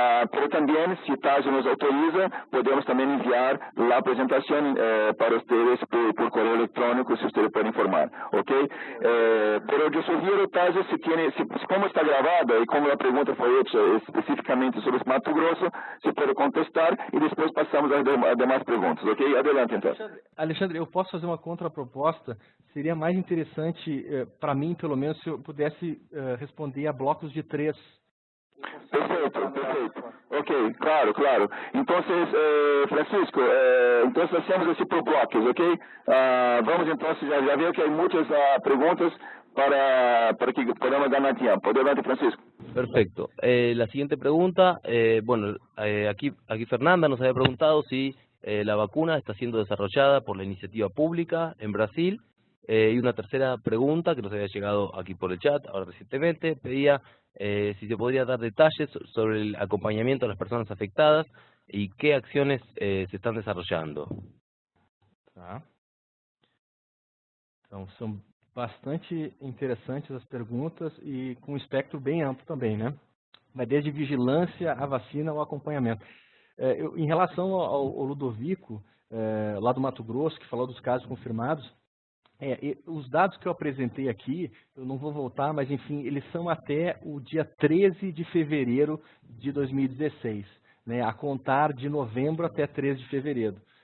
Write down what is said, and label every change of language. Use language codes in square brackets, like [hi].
[es] Pero también, si Tayo nos autoriza, podemos también enviar la presentación para ustedes por correo electrónico, si ustedes pueden informar, ¿ok? Pero yo sugiero, Tayo, como está grabada y como la pregunta fue hecha específicamente sobre Mato Grosso, se puede contestar y después pasamos a demás preguntas, ¿ok? Adelante, então. [pt] Alexandre, eu posso fazer uma contraproposta? Seria mais interessante, para mim, pelo menos, se eu pudesse responder a blocos de 3. Perfeito. Ok, claro. [es] Entonces, Francisco, entonces hacemos así por bloques, ok? Vamos entonces, ya veo que hay muchas preguntas para que podamos ganar tiempo. Adelante, Francisco. Perfecto. La siguiente pregunta, aquí Fernanda nos había preguntado si la vacuna está siendo desarrollada por la iniciativa pública en Brasil. Y una tercera pregunta que nos había llegado aquí por el chat, ahora recientemente, pedía si se podría dar detalles sobre el acompañamiento a las personas afectadas y qué acciones se están desarrollando. [pt] Tá. Então, são bastante interessantes as perguntas e com um espectro bem amplo também, né? Vai desde vigilância, a vacina, ao acompanhamento. Em relação ao Ludovico, lá do Mato Grosso, que falou dos casos confirmados, os dados que eu apresentei aqui, eu não vou voltar, mas enfim, eles são até o dia 13 de fevereiro de 2016, né, a contar de novembro até 13 de fevereiro.